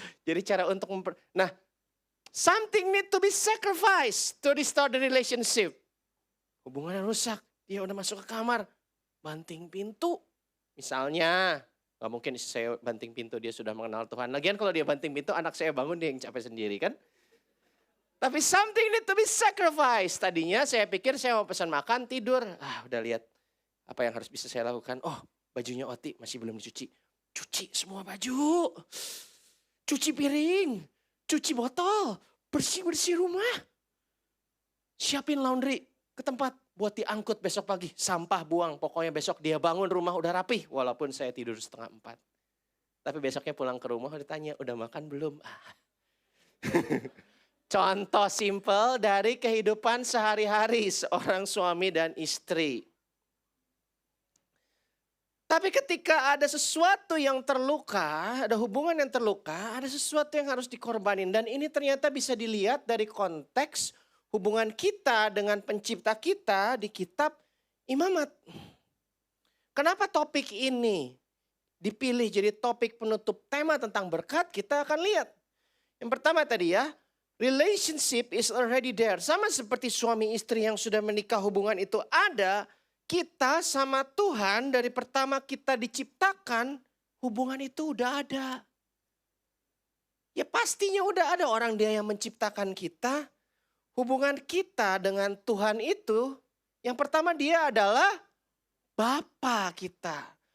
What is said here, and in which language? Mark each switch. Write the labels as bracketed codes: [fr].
[id] Jadi cara untuk nah, [en] something need to be sacrificed to restore the relationship. [id] Hubungannya rusak. Dia udah masuk ke kamar, banting pintu. Misalnya, gak mungkin saya banting pintu dia sudah mengenal Tuhan. Lagian kalau dia banting pintu, anak saya bangun dia yang capek sendiri kan. Tapi [en] something need to be sacrificed. [id] Tadinya saya pikir saya mau pesan makan, tidur. Udah lihat apa yang harus bisa saya lakukan. Oh, bajunya Oti masih belum dicuci. Cuci semua baju. Cuci piring. Cuci botol. Bersih-bersih rumah. Siapin laundry ke tempat buat diangkut besok pagi. Sampah buang. Pokoknya besok dia bangun rumah udah rapih. Walaupun saya tidur 3:30. Tapi besoknya pulang ke rumah ditanya, udah makan belum? Contoh simpel dari kehidupan sehari-hari seorang suami dan istri. Tapi ketika ada sesuatu yang terluka, ada hubungan yang terluka, ada sesuatu yang harus dikorbanin. Dan ini ternyata bisa dilihat dari konteks hubungan kita dengan pencipta kita di kitab Imamat. Kenapa topik ini dipilih jadi topik penutup tema tentang berkat? Kita akan lihat. Yang pertama tadi ya, [en] relationship is already there. [id] Sama seperti suami istri yang sudah menikah, hubungan itu ada. Kita sama Tuhan dari pertama kita diciptakan, hubungan itu udah ada. Ya pastinya udah ada, orang dia yang menciptakan kita. Hubungan kita dengan Tuhan itu, yang pertama dia adalah Bapa kita.